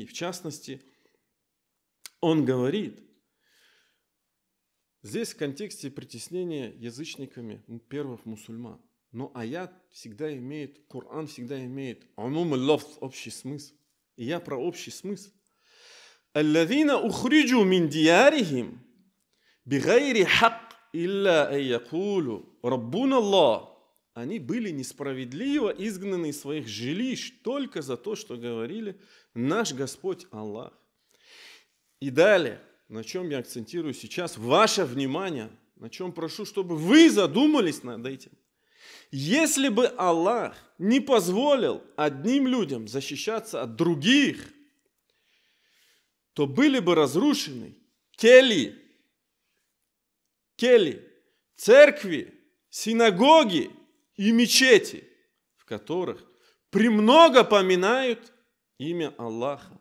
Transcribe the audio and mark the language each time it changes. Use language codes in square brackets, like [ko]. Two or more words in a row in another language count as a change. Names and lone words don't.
[ru] В частности, он говорит, здесь в контексте притеснения язычниками первых мусульман. Но аят всегда имеет, Коран всегда имеет общий смысл. И я про общий смысл. [ar] «الذين أخرجوا من ديارهم بغير حق إلا أن يقولوا ربنا الله». [ru] Они были несправедливо изгнаны из своих жилищ только за то, что говорили: «Наш Господь Аллах». И далее, на чем я акцентирую сейчас ваше внимание, на чем прошу, чтобы вы задумались над этим. Если бы Аллах не позволил одним людям защищаться от других, то были бы разрушены кели, церкви, синагоги и мечети, в которых премного поминают имя Аллаха.